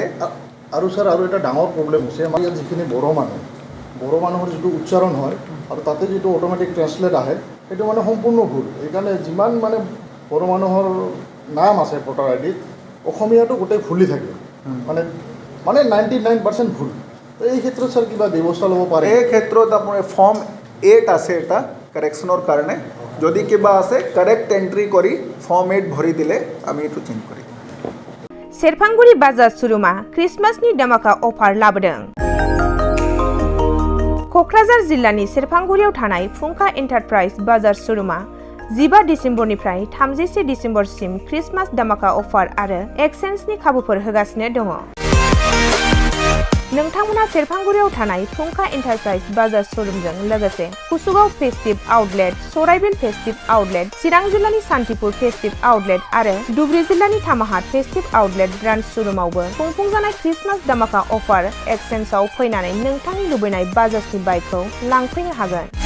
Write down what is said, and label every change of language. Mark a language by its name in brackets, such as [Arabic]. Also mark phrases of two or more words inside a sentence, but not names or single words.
[Assamese] আৰু স্যার আৰু এটা ডাঙৰ প্ৰবলেম হৈছে আমাৰ ইয়াত যিখিনি বড়ো মানুহৰ যিটো উচ্চাৰণ হয় আৰু তাতে যিটো [English] automatic translate [Assamese] আহে সেইটো মানে সম্পূৰ্ণ ভুল এইকাৰণে যিমান মানে বড়ো মানুহৰ নাম আছে ভোটাৰ আইডিত অসমীয়াটো গোটেই ভুলি থাকে মানে 99% ভুল তো এই ক্ষেত্ৰত স্যার কিবা ব্যৱস্থা ল'ব পাৰে এই ক্ষেত্ৰত আপোনাৰ ফৰ্ম 8 আছে এটা কাৰেকশ্যনৰ কাৰণে যদি কিবা আছে [English] correct entry [Assamese] কৰি ফৰ্ম 8 ভৰি দিলে আমি এটো চেঞ্জ কৰিম [Bodo] सेरफांगुरि बाजार सुरुमा क्रिसमासनि दामाका अफार लाबोदों कक्राझार जिल्लानि सेरफांगुरियाव थानाय फुंखा एन्टारप्राइज बाजार सुरुमा 15 डिसेम्बरनिफ्राय 31 डिसेम्बरसिम क्रिसमास दामाका अफार आरो एक्सचेन्जनि खाबुफोर होगासिनो दङ नोंथांमोना सेरफांगुरियाव थानाय फुंखा एन्टारप्राइज बाजार शोरूमजों लोगोसे कुसुगाव फेस्टिभ आउटलेट, सराइबिल फेस्टिभ आउटलेट, चिरां जिल्लानि सान्तिपुर फेस्टिभ आउटलेट आरो धुबरी जिल्लानि थामाहाट फेस्टिभ आउटलेट ब्रान्च शोरूमावबो खुंफुंजानाय क्रिसमास दामाका अफार एक्सचेन्जआव फैनानै नोंथांनि लुबैनाय बाजाजनि बाइकखौ लांफैनो हागोन।